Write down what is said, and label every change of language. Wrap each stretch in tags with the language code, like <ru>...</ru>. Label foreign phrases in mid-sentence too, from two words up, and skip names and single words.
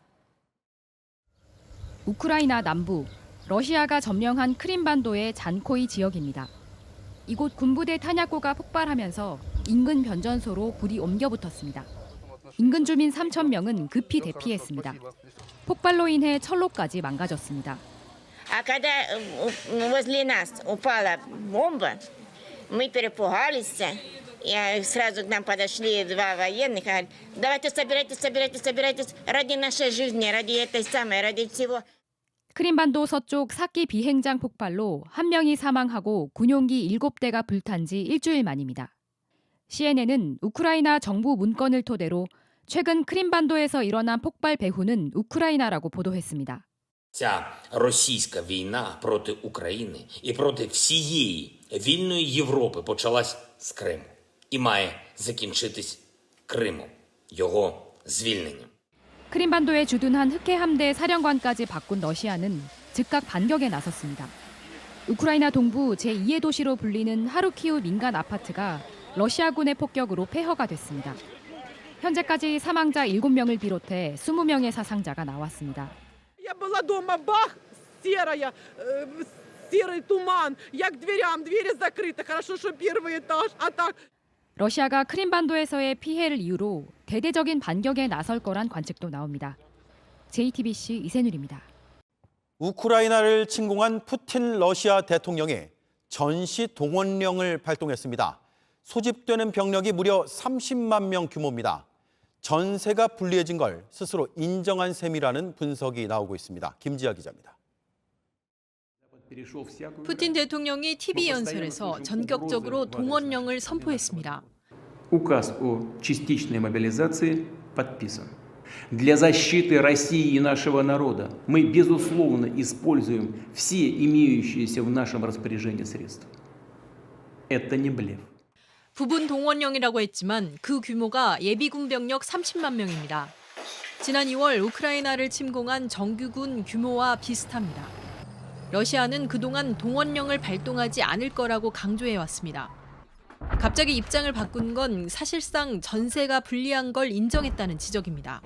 <ko>우크라이나 남부, 러시아가 점령한 크림반도의 잔코이 지역입니다. 이곳 군부대 탄약고가 폭발하면서 인근 변전소로 불이 옮겨 붙었습니다. 인근 주민 3천 명은 급히 대피했습니다. 폭발로 인해 철로까지 망가졌습니다.</ko> <ru>А когда возле нас упала бомба, мы перепугались. И сразу к нам подошли два военных, говорят, давайте собирайтесь ради нашей жизни, ради этой самой, ради всего.</ru> <ko>크림반도 서쪽 사키 비행장 폭발로 1명이 사망하고 군용기 7대가 불탄 지 일주일 만입니다. CNN은 우크라이나 정부 문건을 토대로 최근 크림반도에서 일어난 폭발 배후는 우크라이나라고 보도했습니다.</ko> <uk>Ця російська війна проти України і проти всієї вільної Європи почалась з Криму і має закінчитись Кримом, його звільненням.</uk> <ko>크림반도에 주둔한 흑해 함대 사령관까지 바꾼 러시아는 즉각 반격에 나섰습니다. 우크라이나 동부 제2의 도시로 불리는 하루키우 민간 아파트가 러시아군의 폭격으로 폐허가 됐습니다. 현재까지 사망자 7명을 비롯해 20명의 사상자가 나왔습니다.</ko> <ru>Я была дома, бах, серый туман. Я к дверям, двери закрыты. Хорошо, что первый этаж, а так.</ru> <ko>러시아가 크림반도에서의 피해를 이유로 대대적인 반격에 나설 거란 관측도 나옵니다. JTBC 이세누리입니다. 우크라이나를 침공한 푸틴 러시아 대통령이 전시 동원령을 발동했습니다. 소집되는 병력이 무려 30만 명 규모입니다. 전세가 불리해진 걸 스스로 인정한 셈이라는 분석이 나오고 있습니다. 김지아 기자입니다. 푸틴 대통령이 TV 연설에서 전격적으로 동원령을 선포했습니다.</ko> <ru>Указ о частичной мобилизации подписан. Для защиты России и нашего народа мы, безусловно, используем все имеющиеся в нашем распоряжении средства. Это не блеф.</ru> <ko>부분 동원령이라고 했지만 그 규모가 예비군 병력 30만 명입니다. 지난 2월 우크라이나를 침공한 정규군 규모와 비슷합니다. 러시아는 그동안 동원령을 발동하지 않을 거라고 강조해왔습니다. 갑자기 입장을 바꾼 건 사실상 전세가 불리한 걸 인정했다는 지적입니다.</ko>